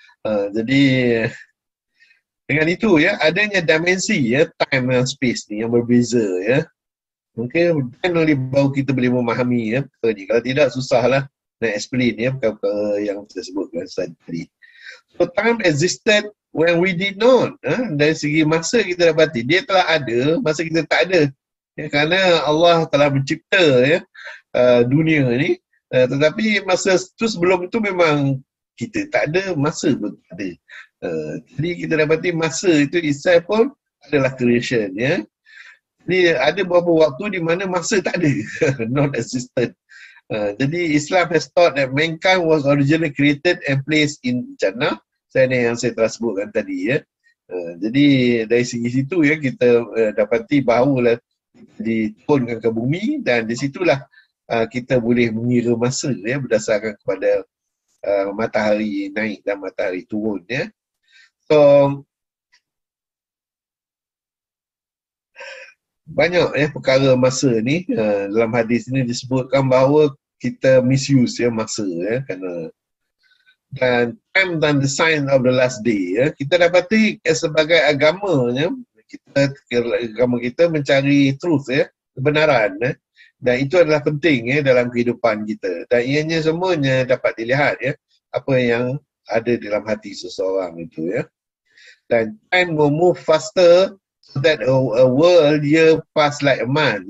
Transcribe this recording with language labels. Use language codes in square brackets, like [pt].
[ms] Jadi dengan itu adanya dimensi time dan space ni yang berbeza, mungkin oleh baru kita boleh memahami perkara ni. Kalau tidak susahlah nak explain perkara yang saya sebutkan tadi. [en] So time existed when we did not. [ms] Dari segi masa kita dapati dia telah ada masa kita tak ada. Kerana Allah telah mencipta dunia ni, tetapi masa tu sebelum itu memang kita tak ada, masa pun tak ada. Jadi kita dapati masa itu itself pun adalah creation. Jadi ada beberapa waktu di mana masa tak ada, non-existent. [en] Jadi Islam has taught that mankind was originally created and placed in Jannah. [ms] Yang saya telah sebutkan tadi. Jadi dari segi situ kita dapati bahawa diturunkan ke bumi, dan di situlah kita boleh mengira masa berdasarkan kepada matahari naik dan matahari turun. So banyak perkara masa ni, dalam hadis ni disebutkan bahawa kita misuse masa, kerana dan time dan [en] the sign of the last day. [ms] Kita dapati sebagai agama, agama kita mencari truth, kebenaran, dan itu adalah penting dalam kehidupan kita, dan ianya semuanya dapat dilihat apa yang ada dalam hati seseorang itu. [en] Dan time will move faster so that a world year pass like a month.